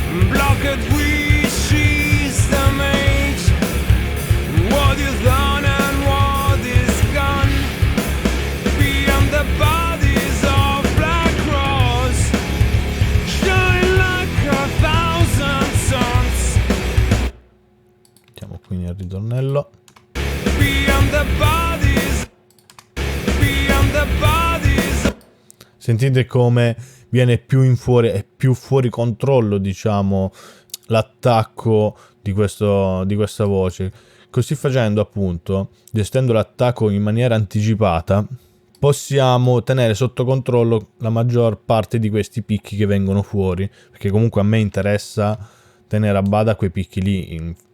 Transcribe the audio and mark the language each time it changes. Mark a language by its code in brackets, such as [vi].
[en] Blocked wish, she's the mage. What is done and what is gone beyond the bodies of Black Cross, shine like a thousand suns. [it] Mettiamo qui nel ritornello. [en] Beyond the bodies, beyond the bodies. [it] Sentite come viene più in fuori, è più fuori controllo, diciamo, l'attacco di questa voce. Così facendo, appunto, gestendo l'attacco in maniera anticipata, possiamo tenere sotto controllo la maggior parte di questi picchi che vengono fuori, perché comunque a me interessa tenere a bada quei picchi lì.